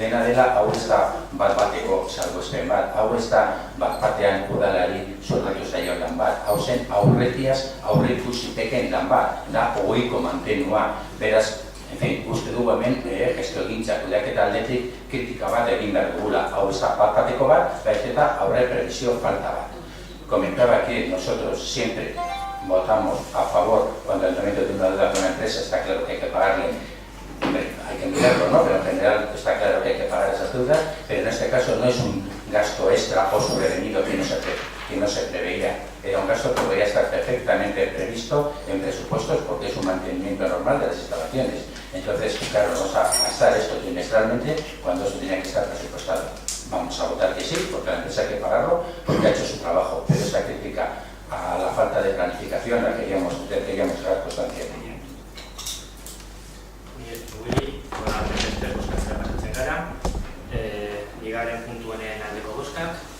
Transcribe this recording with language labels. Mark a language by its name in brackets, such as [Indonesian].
[Basque] Dena dela, hau ez da bat-bateko salbuespen bat, hau ez da bat-batean udalari soldatu zaion lan bat, hau zen aurretiaz aurreikusiteken lan bat, da ohiko mantenua, beraz, [Spanish] en fin, [Basque] uste dugu hemen gestio egintzak kudeaketa aldetik kritika bat egin behar dugula, hau ez da bat-bateko bat, baizik eta aurre previsio falta bat. [Spanish] Comentaba que nosotros siempre votamos a favor cuando el ayuntamiento tiene una deuda con una empresa, está claro que hay que pagarle, hay que mirarlo, ¿no? Pero en general está claro que hay que pagar esas deudas, pero en este caso no es un gasto extra o sobrevenido que no se preveía. Era un gasto que podría estar perfectamente previsto en presupuestos porque es un mantenimiento normal de las instalaciones. Entonces, claro, vamos a gastar esto trimestralmente cuando eso tenía que estar presupuestado. Vamos a votar que sí, porque la empresa hay que pagarlo, porque ha hecho su trabajo, pero esta crítica a la falta de planificación la queríamos dar constancia de ella. [Basque] Uri, beste bozkatzea pasatzen gara. Bigarren puntuenen aldeko bozkak.